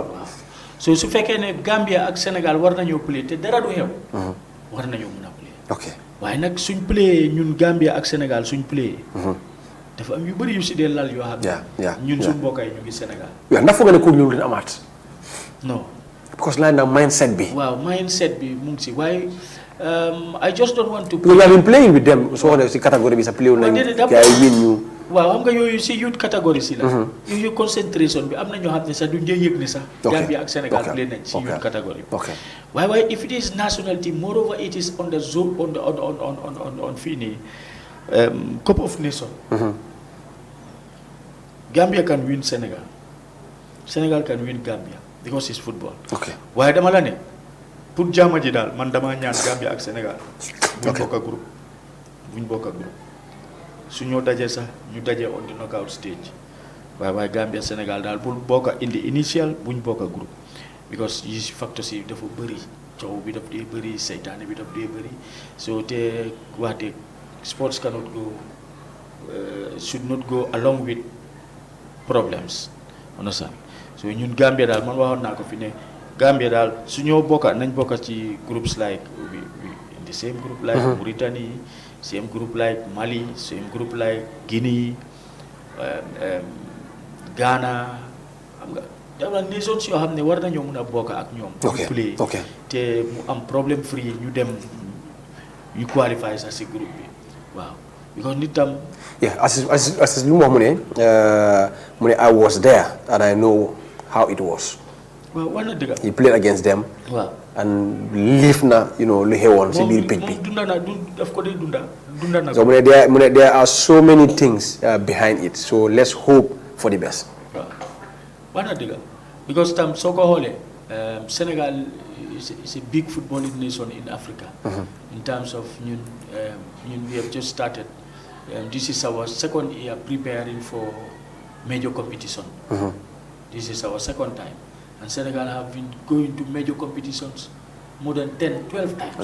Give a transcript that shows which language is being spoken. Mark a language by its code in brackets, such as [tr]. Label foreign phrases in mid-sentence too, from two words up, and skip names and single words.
[wo] waaw so su fekkee ne Gambia ak Sénégal war nañoo play te dara du xew war nañoo mën a play ok waaye nag suñ play ñun Gambia ak Sénégal suñ play dafa am yu bëri yu si dee lal yoo xam ne ñun suñu mbokk yi ñu ngi Sénégal waaw ndax foog nga ne coach loolu dina amaat non because laaj na mindset bi waaw mindset bi mu ngi si waaye [en] I just don't want to because you have been playing with them [wo] soo xoolee si catégorie bi sa play nañ gars yi win ñu waaw xam nga yooyu si youth catégorie si la yooyu concentration bi am na ñoo xam ne sax duñ dee yëg ni sax Gambia ak Sénégal play nañ si youth catégorie waaye [en] if it is national team moreover it is on the zone [wo] on fii nii Cup of Nations [en] Gambia can win Senegal. Senegal can win Gambia because it's football. Okay. [wo] waaye dama la ne pour jàmm ji daal man damaa ñaan Gambia ak Sénégal. buñ bokk a groupe su ñoo dajee sax ñu dajee [en] on the knockout stage [wo] waaye Gambia Sénégal daal bul bokk a indi initial buñ bokk a groupe because yi facteurs yi dafa bëri coow bi daf dee bëri seytaane bi daf dee bëri so te waxte [en] sports cannot go should not go along with problems understand [wo] so ñun Gambia daal man waxoon naa ko fi ne Gambia daal su ñoo bokka nañ bokka ci groups [en] like we in the same group like Mauritanie same group like Mali same group like Guinea [wo] Ghana xam nga dafa nations yoo xam ne war nañoo mën a bokk ak ñoom play te mu am problème free ñu dem ñu qualify sax si groupe bi waaw because nit tam as lu mu wax mu ne [en] I was there and I know how it was [wo] waaw wax na dëgg. [en] He played against them. [wo] waaw and live na lu xewoon si biir pej bi. moom dunda na daf ko dee dunda na. [en] so [wo] mu ne [en] there are so many things behind it so let's hope for the best. [wo] waaw wax na dëgg because tam soo ko xoolee [en] Sénégal is a big footballing nation in Africa. In terms of ñun we have just started. This is our second year preparing for major competition. This is our second time. And Senegal have been going to major competitions more than 10, 12 times.